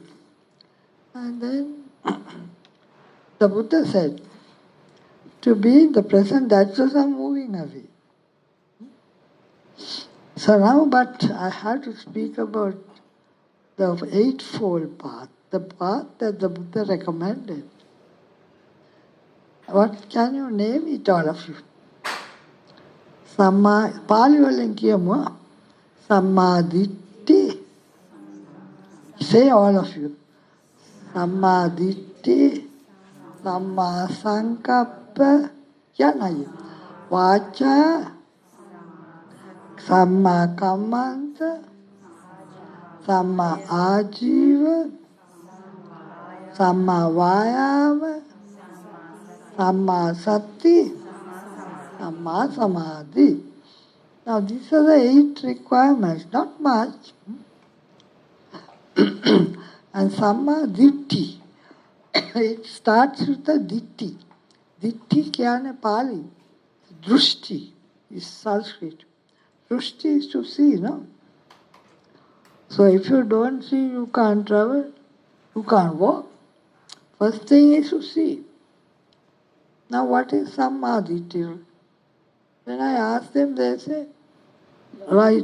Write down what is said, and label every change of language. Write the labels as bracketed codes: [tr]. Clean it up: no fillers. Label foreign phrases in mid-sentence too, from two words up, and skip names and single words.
[en] And then the Buddha said, to be in the present, that's just a moving away. So now, but I have to speak about the Eightfold Path, the path that the Buddha recommended. What can you name it, all of you? [si] Samma, Pali වලින් කියමු. [pi] Samma Ditti. [en] Say all of you. [pi] Samma Ditti, Samma Sankappa, කියන්නයි. Vacha, Samma Kammanta, Samma Ajiva, Samma Vayama, Samma Sati, Samma Samadhi. [en] Now these are the 8 requirements, not much. And [pi] Samma Ditti. [en] It starts with the Ditti. [si] දිට්ඨි කියන්නේ පාලි. [en] Drushti is Sanskrit. Drushti is to see, no? So if you don't see, you can't travel, you can't walk. First thing is to see. Now what is [pi] Samma Ditti? [en] When I ask them, they say, right.